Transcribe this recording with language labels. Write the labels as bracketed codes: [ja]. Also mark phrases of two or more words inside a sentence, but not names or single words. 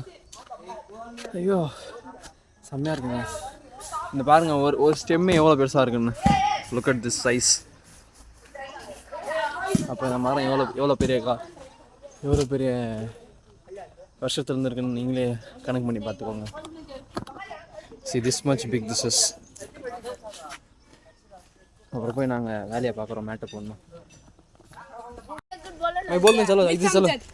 [ta] ஐயோ செம்மையாக இருக்குங்க. இந்த பாருங்க ஒரு ஸ்டெம்மே எவ்வளோ பெருசாக இருக்குன்னு. [en] look at this size. [ta] அப்போ இந்த மரம் எவ்வளோ பெரிய வருஷத்துல இருந்துருக்குன்னு நீங்களே கணக்கு பண்ணி பார்த்துக்கோங்க. [en] See this much big this is. [ta] அப்புறம் போய் நாங்கள் வேலையை பார்க்குறோம். மேட்டை போடணும். [hi] बोल चलो इधर चलो